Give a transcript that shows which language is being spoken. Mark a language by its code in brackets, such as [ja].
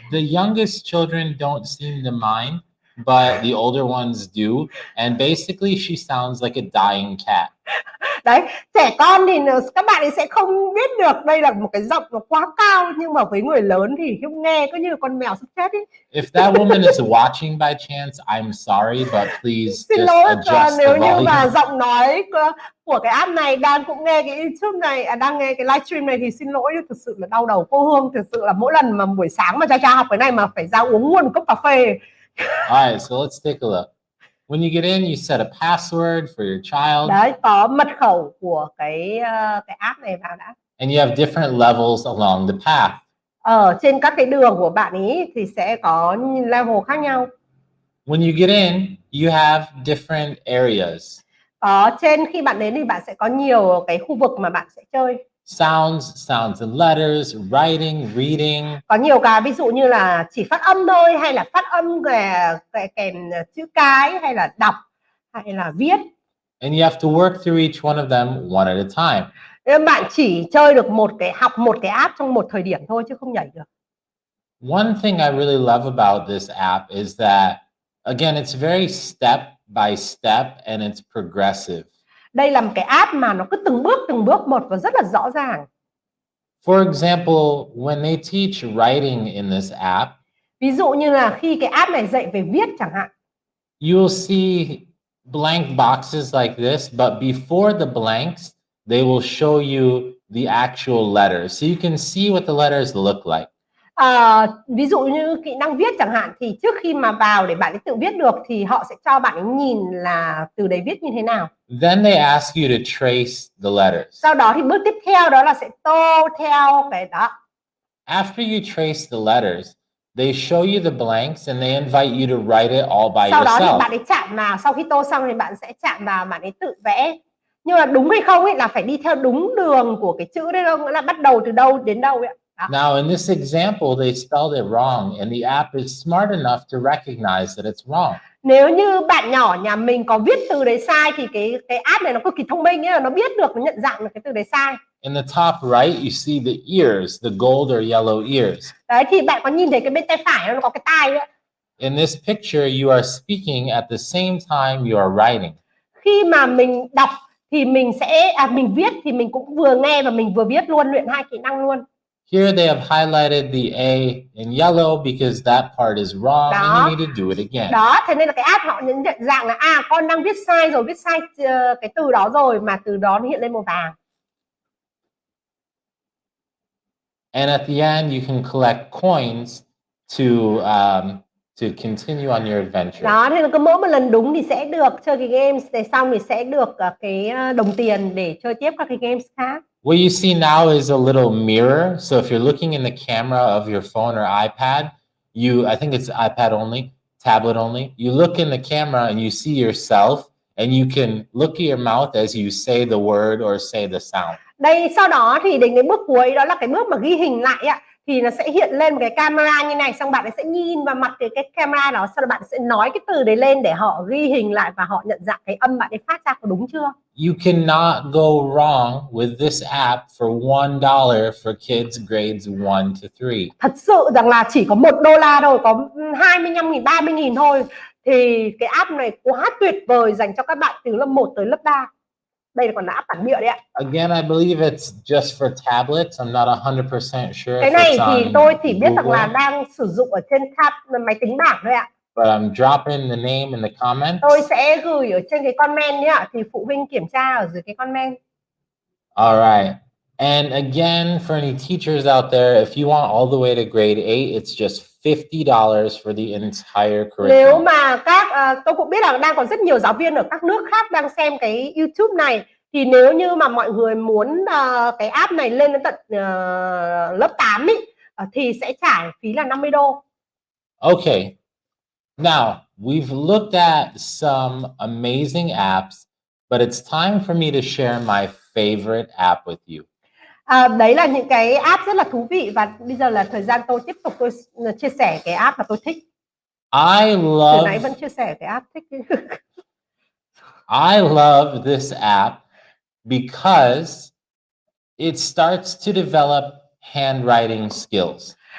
[en] The youngest children don't seem to mind, but the older ones do, and basically she sounds like a dying cat. [vi] Đấy, trẻ con thì các bạn ấy sẽ không biết được đây là một cái giọng nó quá cao, nhưng mà với người lớn thì không nghe cứ như con mèo sắp chết ấy. [en] If that woman is watching by chance, I'm sorry, but please [vi] xin [en] just [vi] lỗi [en] adjust [vi] nếu [en] the [vi] như mà [en] volume. [vi] giọng nói của cái app này đang cũng nghe cái YouTube này, đang nghe cái livestream này thì xin lỗi, thực sự là đau đầu. Cô Hương thực sự là mỗi lần mà buổi sáng mà cha học cái này mà phải ra uống luôn một cốc cà phê. [en] All right, so let's take a look. When you get in, you set a password for your child. [vi] Đấy, có mật khẩu của cái app này vào đã. [en] And you have different levels along the path. [vi] Ở trên các cái đường của bạn ấy thì sẽ có level khác nhau. [en] When you get in, you have different areas. [vi] Trên khi bạn đến thì bạn sẽ có nhiều cái khu vực mà bạn sẽ chơi. [en] Sounds and letters, writing, reading. [vi] Có nhiều cái ví dụ như là chỉ phát âm thôi, hay là phát âm kèm chữ cái, hay là đọc, hay là viết. [en] And you have to work through each one of them one at a time. [vi] Nên bạn chỉ chơi được học một cái app trong một thời điểm thôi, chứ không nhảy được. [en] One thing I really love about this app is that, again, it's very step by step and it's progressive. [vi] Đây là một cái app mà nó cứ từng bước một và rất là rõ ràng. [en] For example, when they teach writing in this app, [vi] ví dụ như là khi cái app này dạy về viết chẳng hạn, [en] you will see blank boxes like this, but before the blanks, they will show you the actual letters. So you can see what the letters look like. [vi] Ví dụ như kỹ năng viết chẳng hạn, thì trước khi mà vào để bạn ấy tự viết được thì họ sẽ cho bạn ấy nhìn là từ đấy viết như thế nào. [en] Then they ask you to trace the letters. [vi] Sau đó thì bước tiếp theo đó là sẽ tô theo cái đó. [en] After you trace the letters, they show you the blanks and they invite you to write it all by [vi] Sau đó thì [en] yourself. [vi] bạn ấy chạm vào, sau khi tô xong thì bạn sẽ chạm vào, bạn ấy tự vẽ. Nhưng mà đúng hay không ấy là phải đi theo đúng đường của cái chữ đấy, không nghĩa là bắt đầu từ đâu đến đâu ấy. Đó. [en] Now in this example, they spelled it wrong and the app is smart enough to recognize that it's wrong. [vi] Nếu như bạn nhỏ nhà mình có viết từ đấy sai thì cái app này nó cực kỳ thông minh ấy, nó biết được, nó nhận dạng được cái từ đấy sai. [en] In the top right, you see the ears, the gold or yellow ears. [vi] Đấy thì bạn có nhìn thấy cái bên tay phải nó có cái tai nữa. [en] In this picture, you are speaking at the same time you are writing. [vi] Khi mà mình đọc thì mình viết thì mình cũng vừa nghe và mình vừa viết luôn, luyện hai kỹ năng luôn. [en] Here they have highlighted the A in yellow because that part is wrong and you need to do it again. [vi] Đó, thế nên là cái app họ nhận dạng là con đang viết sai rồi, viết sai cái từ đó rồi mà từ đó nó hiện lên màu vàng. [en] And at the end, you can collect coins to continue on your adventure. [vi] Đó, thế là cứ mỗi một lần đúng thì sẽ được chơi cái games, để xong thì sẽ được cái đồng tiền để chơi tiếp các cái games khác. [en] What you see now is a little mirror. So if you're looking in the camera of your phone or iPad, I think it's iPad only, tablet only. You look in the camera and you see yourself, and you can look at your mouth as you say the word or say the sound. [vi] Đây, sau đó thì đến cái bước cuối, đó là cái bước mà ghi hình lại ạ, thì nó sẽ hiện lên một cái camera như này, xong bạn ấy sẽ nhìn vào mặt cái camera đó, sau đó bạn sẽ nói cái từ đấy lên để họ ghi hình lại và họ nhận dạng cái âm bạn ấy phát ra có đúng chưa. [en] You cannot go wrong with this app for $1 for kids grades 1 to 3. [vi] Thật sự rằng là chỉ có $1 thôi, có 25.000, 30.000 thôi, thì cái app này quá tuyệt vời dành cho các bạn từ lớp 1 tới lớp 3. Đây là còn là app bản địa đấy ạ. [en] Again, I believe it's just for tablets. I'm not 100% sure. [vi] Cái này thì tôi chỉ biết rằng là đang sử dụng ở trên máy tính bảng thôi ạ. [en] But I'm dropping the name in the comments. [vi] Tôi sẽ gửi ở trên cái comment nhé ạ, thì phụ huynh kiểm tra ở dưới cái comment. [en] All right. And again, for any teachers out there, if you want all the way to grade 8, it's just $50 for the entire curriculum. [vi] Nếu mà tôi cũng biết là đang còn rất nhiều giáo viên ở các nước khác đang xem cái YouTube này, thì nếu như mà mọi người muốn cái app này lên đến tận lớp 8 thì sẽ trả phí là $50. [en] Okay. Now, we've looked at some amazing apps, but it's time for me to share my favorite app with you. [vi] Đấy là những cái app rất là thú vị, và bây giờ là thời gian tôi tiếp tục tôi chia sẻ cái app mà tôi thích. Từ nãy vẫn chia sẻ cái app thích. [en] I love this app because it starts to develop handwriting skills.